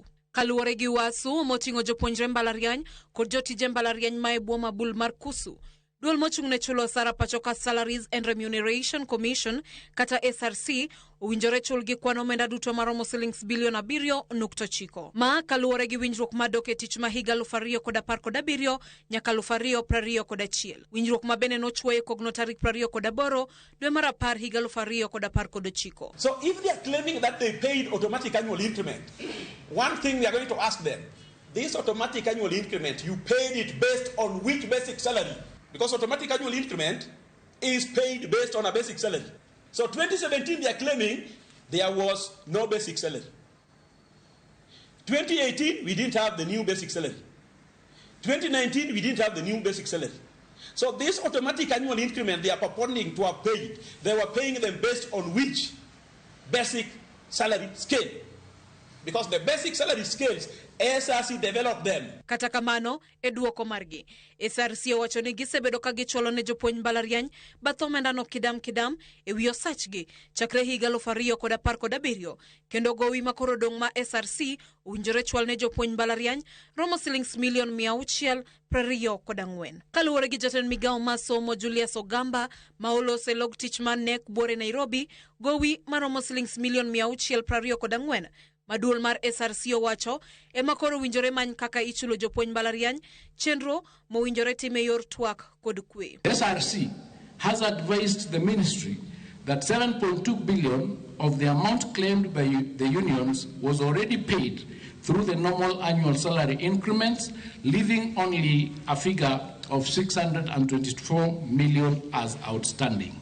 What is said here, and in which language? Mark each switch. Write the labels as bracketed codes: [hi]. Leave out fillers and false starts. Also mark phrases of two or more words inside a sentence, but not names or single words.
[luo] Kaluwore gi Wasu moting'o jopuonjre mbalariany kod jotije mbalariany ma e bwo mabul mar Kusu, Duol mochung' ne chulo osara pachoka Salaries and Remuneration Commission kata SRC owinjore chul gi kwan omenda duto maromo shillings bilion 7.9. Ma kaluwore gi winjruok madok e tich ma higa 2017 nyaka 2021. Winjruok ma bende nochwoye kogno tarik 28 dwe mar apar higa 2019. [en] So if they are claiming that they paid automatic annual increment, one thing we are going to ask them, this automatic annual increment, you paid it based on which basic salary? Because automatic annual increment is paid based on a basic salary. So 2017, they are claiming there was no basic salary. 2018, we didn't have the new basic salary. 2019, we didn't have the new basic salary. So this automatic annual increment they are purporting to have paid, they were paying them based on which basic salary scale? Because the basic salary scales, SRC developed them. [luo] Kata kamano, e duoko margi, SRC owacho ni gisebedo ka gicholo ne jopuonj mbalariany bath omenda no kidam e wi osachgi chakre higa 2017 kendo gowi makoro dong' ma SRC owinjore chwal ne jopuonj mbalariany romo shillings milion 624. Kaluwore gi jatend migawo mar somo Julius Ogamba ma olose log tich man nek buore Nairobi, gowi maromo shillings milion 624 Maduol mar SRC owacho ema koro winjore many kaka ichulo jopuonj mbalariany chenro mowinjore time yor twak kod kwe. [en] SRC has advised the ministry that 7.2 billion of the amount claimed by the unions was already paid through the normal annual salary increments, leaving only a figure of 624 million as outstanding.